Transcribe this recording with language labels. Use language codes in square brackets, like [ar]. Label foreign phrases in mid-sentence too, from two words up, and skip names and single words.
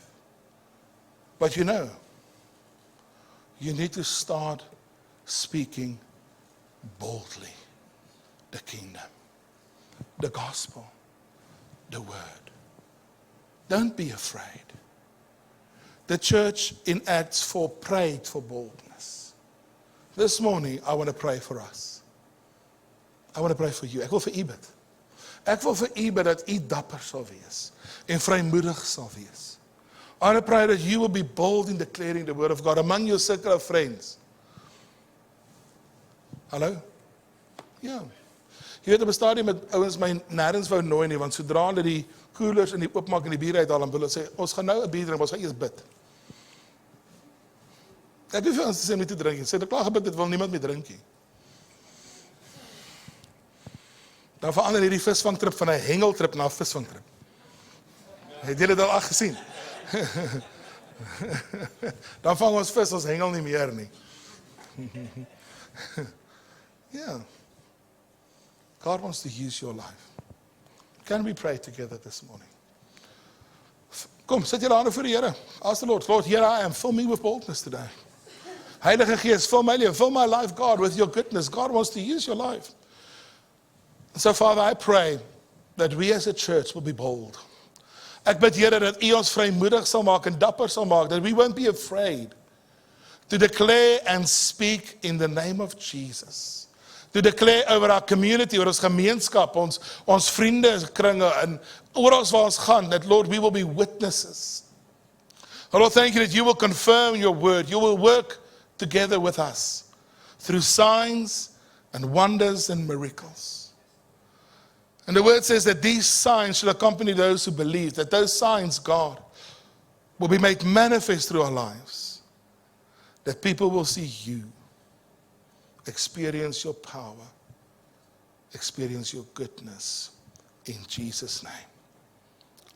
[en] But you know, you need to start speaking boldly the kingdom, the gospel, the word. Don't be afraid. The church in Acts 4 prayed for boldness. This morning, I want to pray for us. I want to pray for you. [af] Ek wil vir u bid. Ek wil vir u bid dat u dapper sal wees en vrymoedig sal wees. [en] I want to pray that you will be bold in declaring the word of God among your circle of friends. [af] Hallo? Ja. Jy weet, op 'n stadium met ouens my nêrens wou nooi nie, want sodra hulle die koelers in die oopmaak en die bier uithaal, dan wil hulle sê, ons gaan nou 'n bier drink, ons gaan eers bid. Ek het vir ons gesê om nie te drink nie. Sê, ek klaar gebid, dit wil niemand meer drink nie. Dan verander hierdie visvangtrip van 'n hengeltrip na 'n visvangtrip. Het julle dit al gesien? Dan vang ons vis, ons hengel nie meer nie. [en] Yeah. God wants to use your life. Can we pray together this morning? [af] Kom, sit julle hande voor die Here. [en] Ask the Lord, Lord, here I am. Fill me with boldness today. [af] Heilige Gees, fill my lewe, [en] fill my life, God, with your goodness. God wants to use your life. So, Father, I pray that we as a church will be bold. [af] Ek bid, Here, dat U ons vrymoedig sal maak en dapper sal maak, [en] that we won't be afraid to declare and speak in the name of Jesus. To declare over our community, [af] oor ons gemeenskap, ons vriendekringe, en oral waar ons gaan, [en] that, Lord, we will be witnesses. Lord, thank you that you will confirm your word. You will work together with us through signs and wonders and miracles. And the word says that these signs shall accompany those who believe, that those signs, God, will be made manifest through our lives, that people will see you, experience your power, experience your goodness, in Jesus' name.